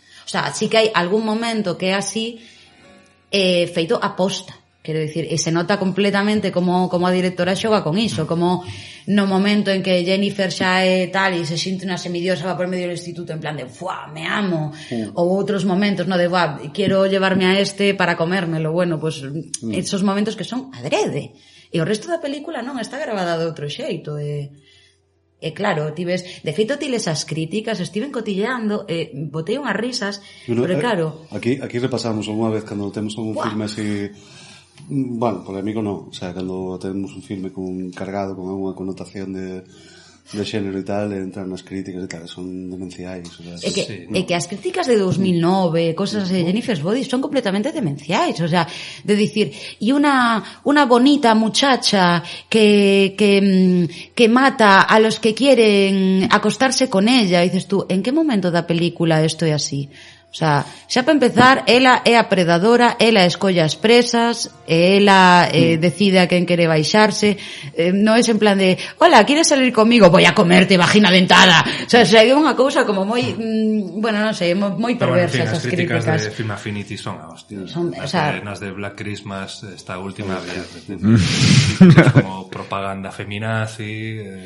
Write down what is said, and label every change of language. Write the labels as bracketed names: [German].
[Galician] O sea, sí que hai algún momento que é así feito aposta. Quero dicir, e se nota completamente como a directora xoga con iso, como no momento en que Jennifer xa é tal e se xinte unha semidiosa va por medio do instituto en plan de ¡fuá, [Spanish] me amo! [Galician] Ou outros momentos, no de [Spanish] ¡buah, quiero llevarme a este para comérmelo! Bueno, pues esos momentos que son adrede. [Galician] E o resto da película non está grabada de outro xeito. E claro, ti ves, de feito ti les as críticas, estiven cotilleando, botei unhas risas, pero claro... Aquí repasamos unha vez cando temos un filme así... Bueno, polémico non, o sea, cando temos un filme cargado con unha connotación de xénero e tal, entran nas críticas e tal, son demenciais, o sea, é que as críticas de 2009, cosas de Jennifer's Body son completamente demenciais, o sea, de dicir, [Spanish] y una bonita muchacha que mata a los que quieren acostarse con ella, y dices tú, [Galician] ¿en qué momento da película esto é así? O sea, xa para empezar, ela é a predadora, ela escolla as presas, ela decide a quen quere baixarse, non é en plan de, [Spanish] hola, ¿quieres salir conmigo? Voy a comerte, vagina dentada. [Galician] O sea, é unha cousa como moi, bueno, non sei, moi perversa esas críticas. As críticas de Film Affinity son a hostia. Nas de Black Christmas, esta última había como propaganda feminazi.